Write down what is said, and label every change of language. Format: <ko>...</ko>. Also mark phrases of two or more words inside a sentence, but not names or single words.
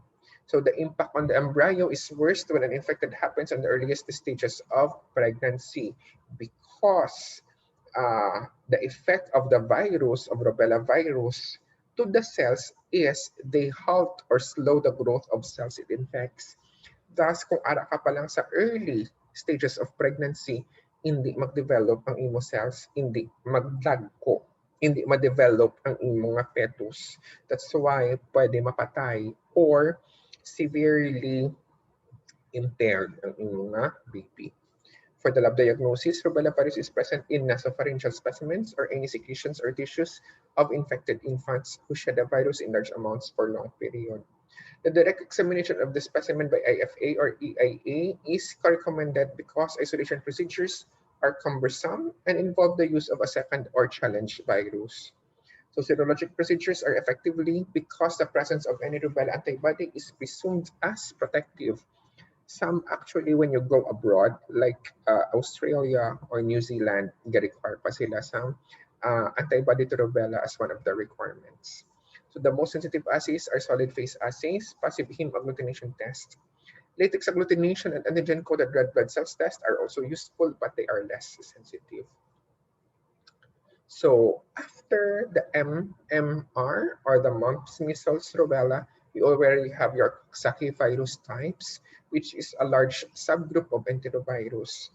<en>So the impact on the embryo is worst when an infected happens in the earliest stages of pregnancy because the effect of the virus, of rubella virus, to the cells is they halt or slow the growth of cells it infects. Thus,</en> <hil>kung ara ka pa lang sa</hil> <en>early stages of pregnancy,</en> <hil>hindi mag-develop ang imo cells, hindi magdagko, hindi ma-develop ang imo nga fetus.</hil> <en>That's why</en> <hil>pwede mapatay or</hil> <en>severely impaired</en> <hil>ang imo nga baby.</hil> <en>For the lab diagnosis, rubella virus is present in nasopharyngeal specimens or any secretions or tissues of infected infants who shed the virus in large amounts for long period. The direct examination of the specimen by IFA or EIA is recommended because isolation procedures are cumbersome and involve the use of a second or challenge virus. So serologic procedures are effectively because the presence of any rubella antibody is presumed as protective. Some actually, when you go abroad, like Australia or New Zealand, require</en> <hil>pa sila</hil> <en>some antibody to rubella as one of the requirements. So the most sensitive assays are solid phase assays, passive heme agglutination test. Latex agglutination and antigen-coded red blood cells test are also useful, but they are less sensitive. So after the MMR or the mumps, measles, rubella, you already have your Coxsackie virus types, which is a large subgroup of enterovirus.</en>